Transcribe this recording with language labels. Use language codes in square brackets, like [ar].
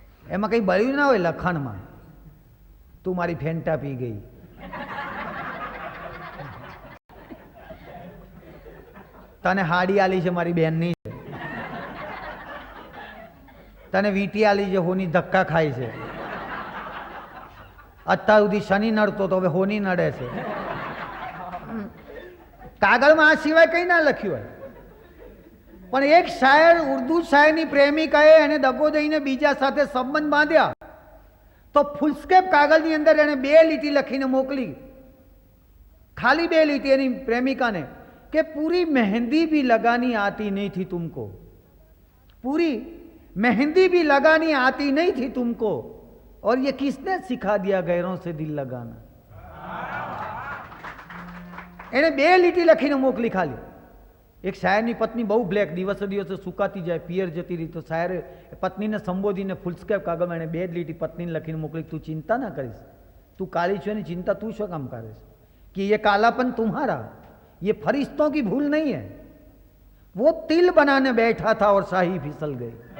[gu] એમાં કંઈ બળ્યું ના હોય લખાણમાં. તું મારી ફેન્ટા પી ગઈ, તને હાડી આલી છે મારી બેનની છે, તને વીંટી આલી છે હોની ધક્કા ખાય છે, અત્યાર સુધી શનિ નડતો તો હવે હોની નડે છે. કાગળમાં આ સિવાય કંઈ ના લખ્યું હોય. પણ એક શાયર, ઉર્દુ શાયરની પ્રેમિકાએ એને દગો દઈને બીજા સાથે સંબંધ બાંધ્યા તો ફૂલસ્કેપ કાગળની અંદર એને 2 લીટી લખીને મોકલી. ખાલી 2 લીટી એની પ્રેમિકાને [hi] कि पूरी मेहंदी भी लगानी आती नहीं थी तुमको, पूरी मेहंदी भी लगानी आती नहीं थी तुमको, और ये किसने सिखा दिया गैरों से दिल लगाना. [gu] એને 2 લીટી લખીને મોકલી ખાલી. એક શાયરની પત્ની બહુ બ્લેક, દિવસે દિવસે સુકાતી જાય, પિયર જતી રહી, તો શાયરે પત્નીને સંબોધીને ફૂલસ્કેપ કાગળમાં એને 2 લીટી પત્નીને લખીને મોકલી. તું ચિંતા ના કરીશ, તું કાળી છો એની ચિંતા તું શું કામ કરે છે? [hi] कि ये कालापन तुम्हारा, ये फरिश्तों की भूल नहीं है. वो तिल बनाने बैठा था और शाही फिसल गई.